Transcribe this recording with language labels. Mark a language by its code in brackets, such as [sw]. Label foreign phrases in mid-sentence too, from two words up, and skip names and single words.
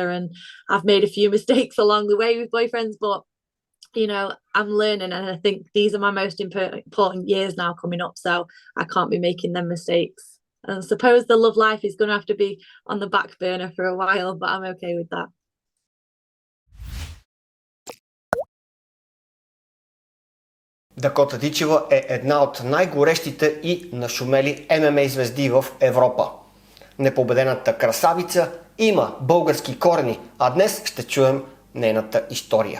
[en] And I've made a few mistakes along the way with boyfriends, but you know, I'm learning, and I think these are my most important years now coming up, so I can't be making them mistakes. And I suppose the love life is going to have to be on the back burner for a while, but I'm okay with that. [bg] Дакота Дичева е една от най-горещите и нашумели ММА звезди в Европа. Непобедената красавица има български корени, а днес ще чуем нейната история.